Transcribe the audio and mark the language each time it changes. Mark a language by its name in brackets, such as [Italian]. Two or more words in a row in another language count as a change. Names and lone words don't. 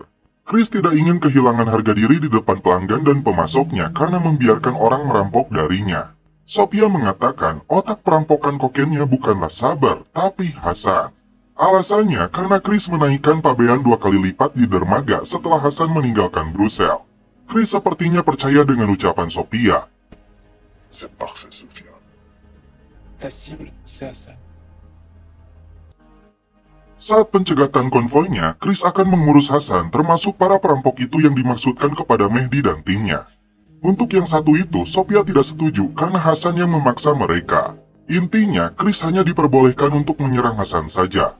[Indonesian] Chris tidak ingin kehilangan harga diri di depan pelanggan dan pemasoknya karena membiarkan orang merampok darinya. Sophia mengatakan otak perampokan kokainnya bukanlah sabar, tapi Hasan. Alasannya karena Chris menaikkan pabean 2 kali lipat di dermaga setelah Hasan meninggalkan Brussels. Chris sepertinya percaya dengan ucapan Sophia. [French] C'est parfait, Sophia. Ta cible, c'est Hassan. [Indonesian] Saat pencegatan konvoinya, Chris akan mengurus Hasan termasuk para perampok itu yang dimaksudkan kepada Mehdi dan timnya. Untuk yang satu itu, Sophia tidak setuju karena Hasan yang memaksa mereka. Intinya, Chris hanya diperbolehkan untuk menyerang Hasan saja.